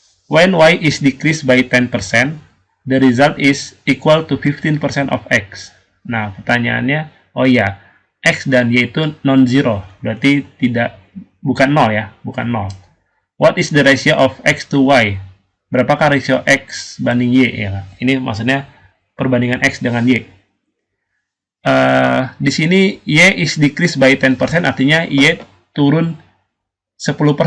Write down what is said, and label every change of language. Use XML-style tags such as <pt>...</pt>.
<en>When y is decreased by 10%, the result is equal to 15% of x.</en> <id>Nah, pertanyaannya, oh iya, x dan y itu non-zero. Berarti bukan 0 ya, bukan 0.</id> <en>What is the ratio of x to y?</en> <id>Berapakah ratio x banding y? Ya, ini maksudnya perbandingan x dengan y. Di sini</id> <en>y is decreased by 10%,</en> <id>artinya y turun 10%.</id>